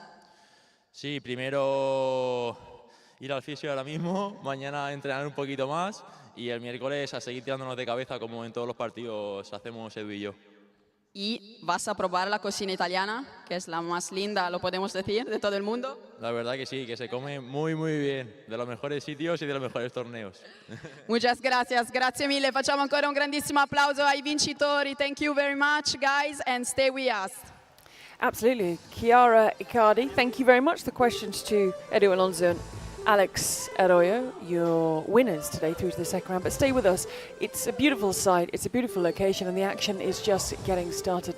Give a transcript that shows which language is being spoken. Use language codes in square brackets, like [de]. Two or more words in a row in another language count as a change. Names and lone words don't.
[es] Sí, primero ir al fisio ahora mismo, mañana entrenar un poquito más y el miércoles a seguir tirándonos de cabeza como en todos los partidos hacemos Edu y yo. y vas a probar la cocina italiana, que es la más linda, lo podemos decir, de todo el mundo. La verdad que sí, que se come muy muy bien, de los mejores sitios y de los mejores torneos. Muchas gracias, [it] grazie mille. Facciamo ancora un grandissimo applauso ai vincitori. [en] Thank you very much, guys, and stay with us. Absolutely. Chiara Icardi, thank you very much. The questions to Edu Alonso and Alex Arroyo, your winners today through to the second round. But stay with us. It's a beautiful site, it's a beautiful location, and the action is just getting started.